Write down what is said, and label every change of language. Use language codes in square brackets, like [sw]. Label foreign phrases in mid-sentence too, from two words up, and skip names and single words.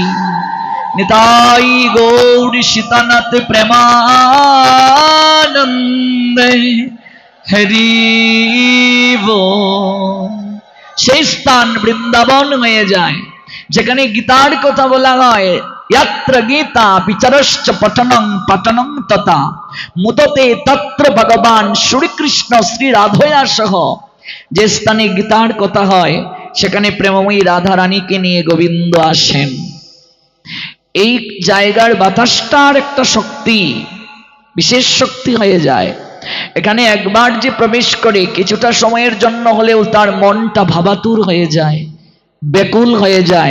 [bn] নিতাই গৌর সীতানাথ প্রেমানন্দে হরি বল। সেই স্থান বৃন্দাবন হয়ে যায়, যেখানে গীতার কথা বলা হয়, [sa] यत्र गीता विचरश्च पठनं पठनं तथा मुदते तत्र भगवान श्री कृष्ण श्री राधया सह। [bn] যে স্থানে গীতার কথা হয় সেখানে প্রেমময়ী রাধা রানীকে নিয়ে গোবিন্দ আসেন। এই জায়গার বাতাসটার একটা শক্তি, বিশেষ শক্তি হয়ে যায়। এখানে একবার যে প্রবেশ করে কিছুটা সময়ের জন্য হলেও তার মনটা ভাবাতুর হয়ে যায়, ব্যাকুল হয়ে যায়।